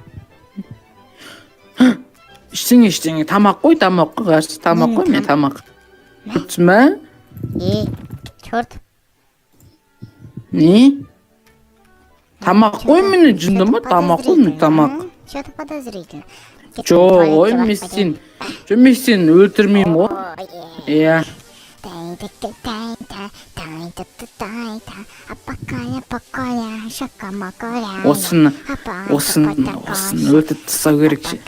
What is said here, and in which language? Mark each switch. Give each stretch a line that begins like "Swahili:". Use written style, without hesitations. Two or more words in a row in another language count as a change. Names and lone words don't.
Kazakh: Іштеңе, тамақ қой, мен тамақ. Күтсің бә?
Russian: Чорт.
Kazakh: Не? Тамақ қой мені, жынды ма? Тамақ қой мені, тамақ.
Russian: Что-то подозрительно.
Kazakh: Ой, мен сен өлтірмеймін ғой. Иә. Осыны өтіп тастау керек ше.